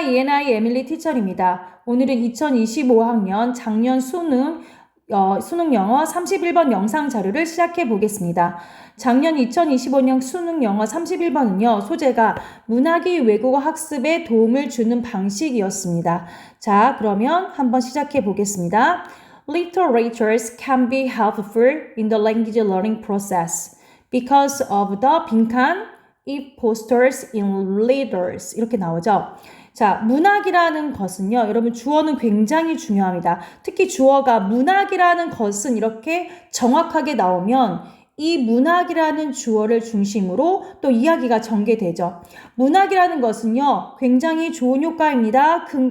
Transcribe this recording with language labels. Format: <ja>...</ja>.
<ko>ENI 에밀리 티처입니다. 오늘은 2025학년 작년 수능 영어 31번 영상 자료를 시작해 보겠습니다. 작년 2025년 수능 영어 31번은요. 소재가 문학이 외국어 학습에 도움을 주는 방식이었습니다. 자, 그러면 한번 시작해 보겠습니다.</ko> <en>Literatures can be helpful in the language learning process because of the 빈칸 It fosters in leaders 이렇게 나오죠.</en> <ko>자, 문학이라는 것은요. 여러분 주어는 굉장히 중요합니다. 특히 주어가 문학이라는 것은 이렇게 정확하게 나오면 이 문학이라는 주어를 중심으로 또 이야기가 전개되죠. 문학이라는 것은요. 굉장히 좋은 효과입니다.</ko>